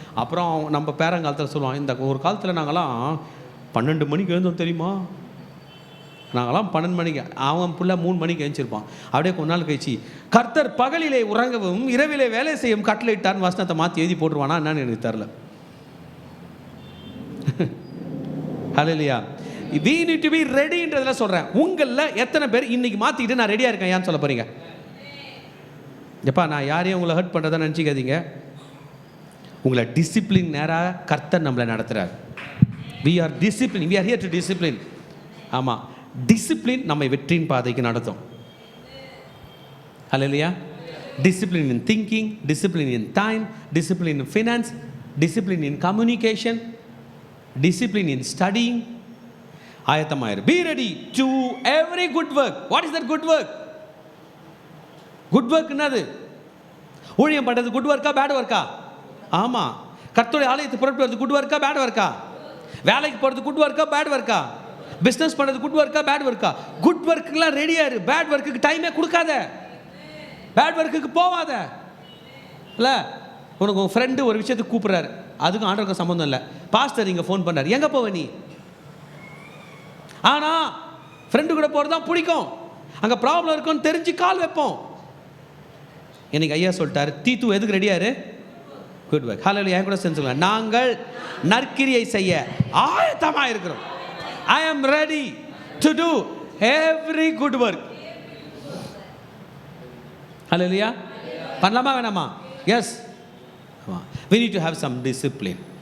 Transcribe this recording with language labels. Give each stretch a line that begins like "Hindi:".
Tamil: அப்புறம் நம்ம பேரங்காலத்தில் சொல்லுவான், இந்த ஒரு காலத்தில் நாங்கள்லாம் 12 மணிக்கு எழுந்தோம் தெரியுமா, நாங்களாம் 12 மணிக்கு, அவன் புள்ள 3 மணிக்கு எழுந்திருப்பான். அப்படியே கொஞ்ச நாள் கழிச்சு கர்த்தர் பகலிலே உறங்கவும் இரவிலே வேலை செய்யும் கட்டளையிட்டார்னு வசனத்தை மாற்றி எழுதி போட்டுருவானா என்னன்னு எனக்கு தெரில. ஹல்லேலூயா.
English: we need to be readyன்றதுல
Tamil: சொல்கிறேன். உங்களில் எத்தனை பேர் இன்னைக்கு மாற்றிக்கிட்டு நான் ரெடியாக இருக்கேன் ஏன்னு சொல்ல போகிறீங்க? எப்பா நான் யாரையும் உங்களை ஹர்ட் பண்ணுறதா நினச்சிக்காதீங்க. உங்களை டிசிப்ளின் நேராக கர்த்தர் நம்மளை நடத்துகிறார்.
English: we are discipline, we are here to discipline.
Tamil: ஆமாம், டிசிப்ளின் நம்மை வெற்றியின் பாதைக்கு நடத்தும். ஹல்லேலூயா.
English: Discipline in thinking, discipline in time, discipline in finance, discipline in communication, discipline in studying.
Tamil: ஆயத்தமாயிரு.
English: Be ready to every good work. What is that good work? Good work
Tamil: என்னது? ஊழியம் பண்ணுறது good ஒர்க்கா bad ஒர்க்கா? ஆமாம். கர்த்தருடைய ஆலயத்தை புறப்படுறது குட் ஒர்க்கா bad ஒர்க்கா? வேலைக்கு போகிறது குட் ஒர்க்கா பேட் ஒர்க்கா? பிஸ்னஸ் பண்ணுறது குட் ஒர்க்கா பேட் ஒர்க்கா? குட் ஒர்க்குலாம் ரெடியாக இரு. பேட் ஒர்க்குக்கு டைமே கொடுக்காத, பேட் ஒர்க்குக்கு போவாத. இல்லை, உனக்கு உங்கள் ஃப்ரெண்டு ஒரு விஷயத்துக்கு கூப்பிட்றாரு, அதுக்கும் ஆண்டவருக்கும் சம்மந்தம் இல்லை. பாஸ்டர் இங்கே ஃபோன் பண்ணார், எங்கே போவ நீ? ஆனால் ஃப்ரெண்டு கூட போகிறது தான் பிடிக்கும். அங்கே ப்ராப்ளம் இருக்குன்னு தெரிஞ்சு கால் வைப்போம். இன்னைக்கு ஐயா சொல்லிட்டாரு, தீத்து எதுக்கு ரெடியாரு? Good work. ஹல்லேலூயா. என் கூட செஞ்சுங்க, நாங்கள் நற்கிரியை செய்ய ஆயத்தமாக இருக்கிறோம்.
English: I am ready to do every good work.
Tamil: ஹல்லேலூயா. பண்ணலாமா வேணாமா? S.
English: we need to have some discipline.